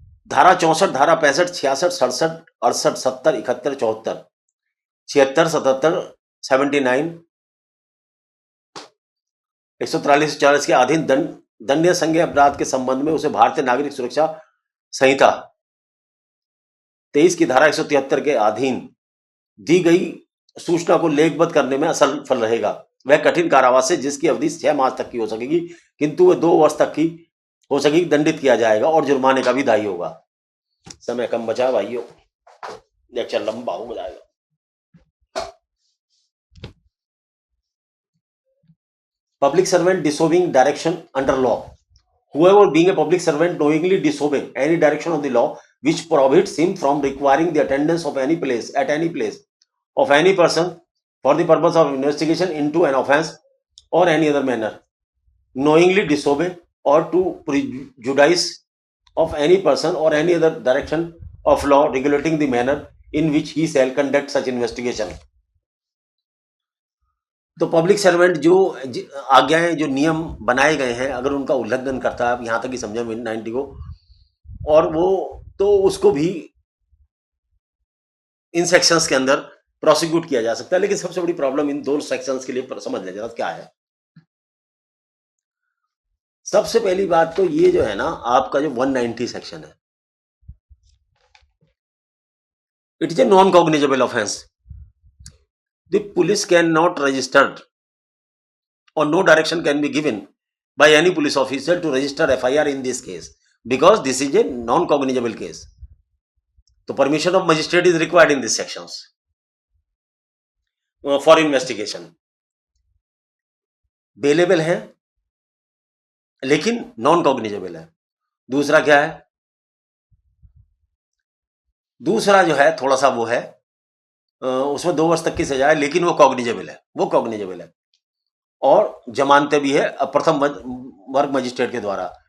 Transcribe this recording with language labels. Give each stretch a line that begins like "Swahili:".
Hindi: धारा 64, धारा 65, 66, 67, 68, 70, 71, 74, 76, 77, 79, 143, 40 के अधीन दंडनीय संज्ञेय अपराध के संबंध में उसे भारतीय नागरिक सुरक्षा संहिता 23 की धारा 173 के अधीन दी गई सूचना को लेखबद्ध करने में असफल रहेगा। वह कठिन कारावास से जिसकी अवधि 6 मास तक की हो सकेगी, किंतु वह 2 वर्ष तक की हो सकेगी, दंडित किया जाएगा और जुर्माने का भी दायी होगा। समय कम बचा है भाइयों, लेक्चर लंबा हो जाएगा।
English: Public servant disobeying direction under law, whoever being a public servant knowingly disobey any direction of the law which prohibits him from requiring the attendance of any place at any place of any person for the purpose of investigation into an offense or any other manner, knowingly disobey or to prejudice of any person or any other direction of law regulating the manner in which he shall conduct such investigation।
Hindi: तो public servant जो आज्ञाएं, जो नियम बनाए गए हैं, अगर उनका उल्लंघन करता है, यहां तक ही समझे 90 को, और वो तो उसको भी इन सेक्शंस के अंदर प्रोसिक्यूट किया जा सकता है। लेकिन सबसे बड़ी प्रॉब्लम इन दो सेक्शंस के लिए समझ लें जरा क्या है। सबसे पहली बात तो ये जो है ना, आपका जो 190 सेक्शन है,
English: It is a non cognizable offence. The police can not registered or no direction can be given by any police officer to register FIR in this case because this is a non-cognizable case. So permission of magistrate is required in these sections for investigation.
Hindi: Bailable है लेकिन non cognizable है। दूसरा क्या है, दूसरा जो है थोड़ा सा वो है, उसमें 2 वर्ष तक की सजा है लेकिन वो कॉग्निजेबल है, वो कॉग्निजेबल है और जमानतें भी है प्रथम वर्ग मजिस्ट्रेट के द्वारा।